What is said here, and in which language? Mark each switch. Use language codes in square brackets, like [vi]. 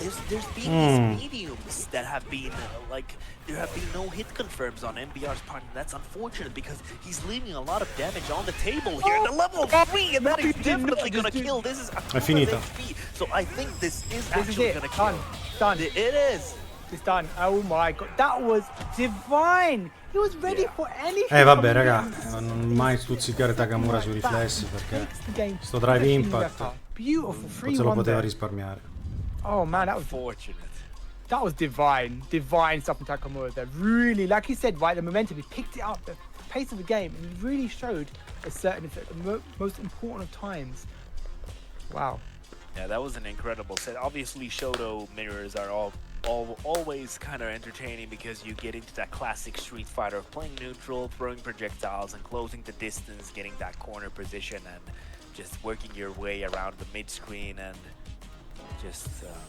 [en] There's been these mediums that have been like there have been no hit confirms on MBR's part, and that's unfortunate because he's leaving a lot of damage on the table here. The level 3, and that is definitely gonna kill. This is [it] finita. [en] HP, so I think this is actually gonna kill. Done. It is. It's done. Oh my god, that was divine. He was ready for anything. [it] Vabbè raga, non mai stuzzicare Takamura sui riflessi perché sto drive impact se lo poteva risparmiare. [en] Oh man, that was fortunate. That was divine stuff from Takamura there. Really, like you said, right, the momentum, he picked it up, the pace of the game, and he really showed a certain effect, the most important of times. Wow. Yeah, that was an incredible set. Obviously, Shoto mirrors are always kind of entertaining because you get into that classic Street Fighter of playing neutral, throwing projectiles, and closing the distance, getting that corner position, and just working your way around the mid screen, and just